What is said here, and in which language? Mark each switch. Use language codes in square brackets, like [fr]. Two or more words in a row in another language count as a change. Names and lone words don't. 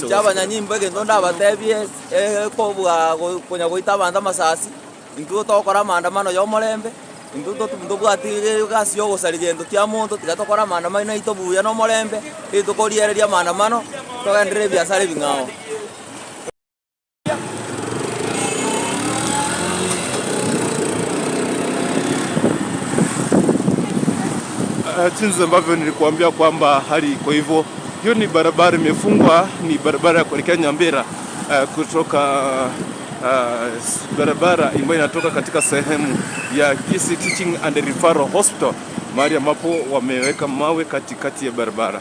[guz] abanyanyimbo egendo ndabatebie kobwa konya goita banda masasi intu tokora maandamano yo morembe intu tubwati gasi yo gusarigendo kya muntu tigatokora maandamano ito buya no morembe itukoriereria maandamano togendere biasara bingao [sw] jinsi ambavyo nilikuambia kwamba hali kwa hivyo hiyo ni barabara imefungwa, ni barabara ya kuelekea Nyambera kutoka barabara ambayo inatoka katika sehemu ya Kisii Teaching and Referral Hospital, mahali ambapo wameweka mawe katikati ya barabara.